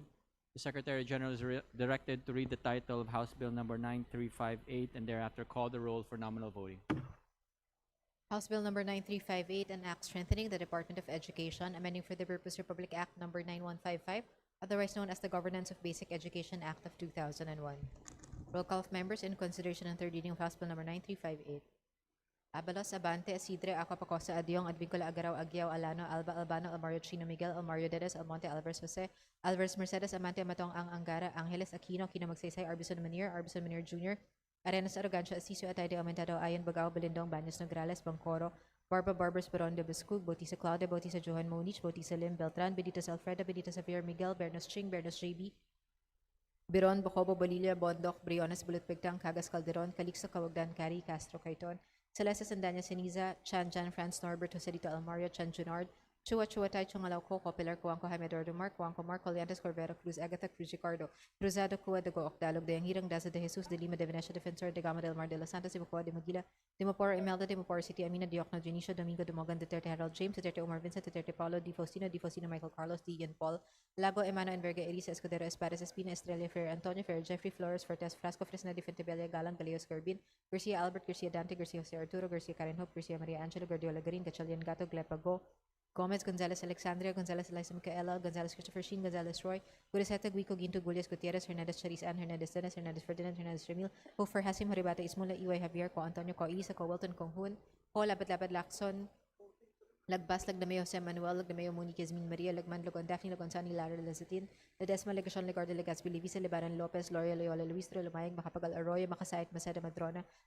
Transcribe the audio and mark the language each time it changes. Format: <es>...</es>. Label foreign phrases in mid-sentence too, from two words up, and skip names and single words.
<en>The Secretary General is directed to read the title of House Bill number 9358 and thereafter call the roll for nominal voting. House Bill number 9358, an act strengthening the Department of Education, amending for the Purpose Republic Act number 9155, otherwise known as the Governance of Basic Education Act of 2001. Roll call of members in consideration on third reading of House Bill number 9358. Abalos, Abante, Isidre, Aqua Pacosta, Adyong, Advincula, Agaraw, Aguiao, Alano, Alba, Albano, Almario Chino, Miguel, Almario Dedes, Almonte, Alvarez Jose, Alvarez Mercedes, Amante, Amatong, Angara, Angeles, Aquino, Kino Magsaysay, Arbison Manir Jr., Arenas Arrogancia, Asisio, Atayde, Aumentado, Ayan, Bagao, Balindong, Baños Nograles, Bangcoro, Barbers, Baron de Bascug, Bautista Claudia, Bautista Johan Monich, Bautista Lim, Beltran, Benitez Alfreda, Benitez Xavier Miguel, Bernos Ching, Bernos JB, Biron, Bocobo, Bolilla, Bondok, Briones, Bulutpigtang, Cagas Calderon, Calixto, Cawagdan, Cari, Castro, Caiton, Celeste Sandanya Seniza, Chan Jan Franz Norbert, Joselito Almario, Chan Junard, Chua Chua Tai Chungalaw Coco, Pilar Cuanco, Jaime Eduardo Mark, Cuanco Mark, Coliantes Corbera Cruz, Agatha Cruz Ricardo, Cruzado Cua de Gook, Dalog de Hirang Daza de Jesus, de Lima de Venecia Defensor, de Gama del Mar de los Santos, de Mapua de Maguila, de Mapora Imelda, de Mapora City, Amina Diokno, Junicio, Domingo de Mogan, Duterte Harold James, Duterte Omar Vincent, Duterte Paulo, Di Faustino Michael Carlos, Di Ian Paul, Lago Emano Enverga, Elisa Escudero, Espares Espina, Estrella Fer, Antonio Fer, Jeffrey Flores, Fortes Frasco, Fresna de Fentebella, Galang, Galeos Corbin, Garcia Albert, Garcia Dante, Garcia Jose Arturo, Garcia Karen Hope, Garcia Maria Angelo, Guardiola Garin, Gachalian Gato, Glepago, Gomez, Gonzalez Alexandria, Gonzalez Eliza Micaela, Gonzalez Christopher Sheen, Gonzalez Roy, Guriceta, Guico, Ginto, Gullias, Gutierrez, Hernandez Charis, Ann, Hernandez Dennis, Hernandez Ferdinand, Hernandez Remil, Hofer, Hasim, Horibata, Ismula, Iway, Javier, Ko Antonio, Ko Elisa, Ko Wilton, Kong Hun, Ko Labad Lacson, Lagbas, Lagdameo, Jose Manuel, Lagdameo, Monique, Yasmin Maria, Lagman, Logon, Daphne, Lagonsani, Lara, Lazatin, Ledesma, Legasyon, Legarde, Legazpi, Livisa, Lebaran, Lopez, Loria, Loyola, Luis, Lumayag, Makapagal, Arroyo, Makasayat, Masada, Madrona,</en>